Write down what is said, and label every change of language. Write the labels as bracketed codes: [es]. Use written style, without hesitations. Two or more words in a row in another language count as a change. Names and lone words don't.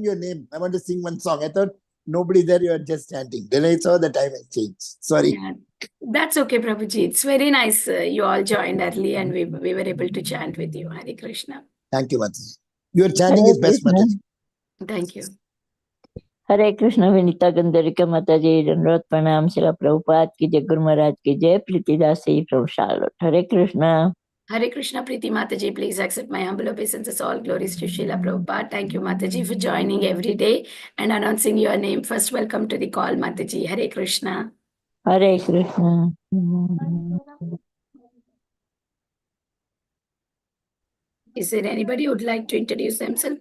[en] your name. I want to sing one song. I thought nobody there, you are just chanting. Then I saw the time has changed. Sorry. Yeah, that's okay, Prabhuji. It's very nice. You all joined early and we were able to chant with you. Hare Krishna. Thank you, Mataji. Your chanting is best, Mataji. Thank you. [hi] हरे कृष्ण विनीता गंधर्विका माता जी दंडवत प्रणाम शिला प्रभुपाद की जय गुरु महाराज की जय प्रीतिदास जी from Charlotte. हरे कृष्ण. [en] Hare Krishna, Preeti Mataji, please accept my humble obeisances. All glories to Srila Prabhupada. Thank you, Mataji, for joining every day and announcing your name. First, welcome to the call, Mataji. Hare Krishna. [hi] हरे कृष्ण. [en] Is there anybody who would like to introduce themselves?